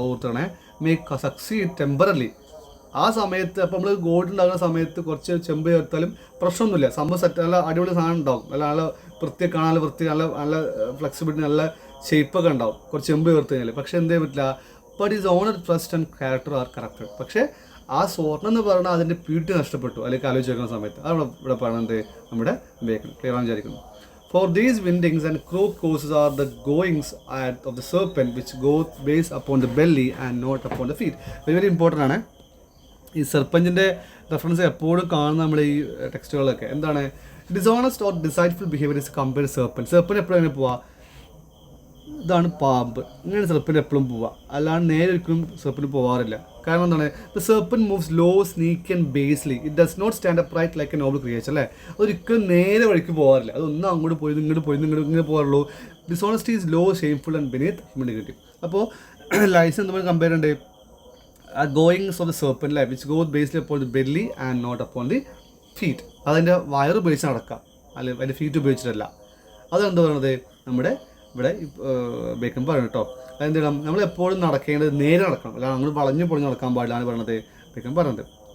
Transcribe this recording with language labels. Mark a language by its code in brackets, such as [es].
[ml] ഓർത്താണ്, [en] Make succeed temporally. [ml] ആ സമയത്ത് അപ്പോൾ നമ്മൾ ഗോൾഡ് ഉണ്ടാകുന്ന സമയത്ത് കുറച്ച് ചെമ്പ് ചേർത്താലും പ്രശ്നമൊന്നുമില്ല, സംഭവം സെറ്റ്, നല്ല അടിപൊളി സാധനം ഉണ്ടാവും, നല്ല വൃത്തി കാണാൻ, നല്ല നല്ല ഫ്ലെക്സിബിലിറ്റി, നല്ല ഷേപ്പൊക്കെ ഉണ്ടാവും കുറച്ച് ചെമ്പ് ചേർത്ത് കഴിഞ്ഞാൽ. പക്ഷേ എന്തേ പറ്റില്ല, [en] But is honour trust and character are corrupted. [ml] പക്ഷേ ആ സ്വർണ്ണം എന്ന് പറഞ്ഞാൽ അതിൻ്റെ പ്യൂരിറ്റി നഷ്ടപ്പെട്ടു അല്ലെങ്കിൽ ആലോചിക്കുന്ന സമയത്ത്. അതാണ് ഇവിടെ പറയുന്നത് നമ്മുടെ വിവേകം. ക്ലിയർ ആണെന്ന് വിചാരിക്കുന്നു. [en] For these windings and crook courses are the goings of the serpent which go based upon the belly and not upon the feet. Very very important ആണ്. [ml] ഈ സെർപ്പൻറ്റിൻ്റെ റെഫറൻസ് എപ്പോഴും കാണുന്ന നമ്മുടെ ഈ ടെക്സ്റ്റുകളൊക്കെ എന്താണ്, [en] Dishonest or deceitful behaviour is compare serpent. [ml] Serpent എപ്പോഴും എങ്ങനെ പോവുക, ഇതാണ് പാമ്പ്, ഇങ്ങനെ സെർപ്പൻറ്റ് എപ്പോഴും പോവുക, അല്ലാണ്ട് നേരെ ഒരിക്കലും സെർപ്പൻറ്റ് പോകാറില്ല. കാരണം എന്താണ്, [en] The serpent moves low, sneak and basely, it does not stand up right like a noble creature അല്ലേ. [ml] അതൊരിക്കലും നേരെ വഴിക്ക് പോകാറില്ല, അതൊന്നും അങ്ങോട്ട് പോയി ഇങ്ങോട്ട് പോയി ഇങ്ങനെ പോകാറുള്ളൂ. [en] Dishonesty is low, shameful and beneath human dignity. [ml] അപ്പോൾ ലൈസൻസ് എന്തുപോലെ കമ്പയർ ഉണ്ട്, [en] goings of the serpent life which goes based upon the belly and not upon the feet. [ml] അതിൻ്റെ വയറ് ഉപയോഗിച്ച് നടക്കുക, അല്ലെങ്കിൽ അതിൻ്റെ ഫീറ്റ് ഉപയോഗിച്ചിട്ടല്ല. അതെന്താ പറയുന്നത്, നമ്മുടെ ഇവിടെ ബേക്കൻ പറയണം കേട്ടോ. അതെന്ത് ചെയ്യണം, നമ്മളെപ്പോഴും നടക്കേണ്ടത് നേരെ നടക്കണം, അല്ല നമ്മൾ വളഞ്ഞു പൊളിഞ്ഞ് നടക്കാൻ പാടില്ലാണ് പറയുന്നത് ബേക്കൻ പറയുന്നത്.